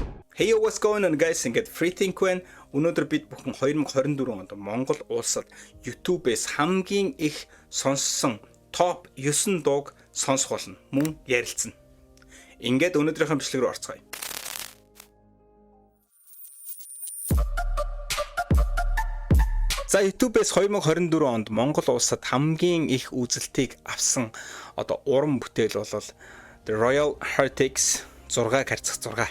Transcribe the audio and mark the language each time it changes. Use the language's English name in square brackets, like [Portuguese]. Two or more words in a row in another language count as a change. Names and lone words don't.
[English] Hey yo, what's going on guys? [Mongolian] Ингээд Free Think байна. Өнөөдөр бид бүхэн 2024 онд Монгол улсад YouTube-ээс хамгийн их сонссон топ 9 дууг сонсох болно. Мөн ярилцсан. Ингээд өнөөдрийнхөө бичлэг рүү орцгоё. За YouTube-ээс 2024 онд Монгол улсад хамгийн их үзэлтийг авсан уран бүтээл бол The Royal Heretics 6 гарцах 6.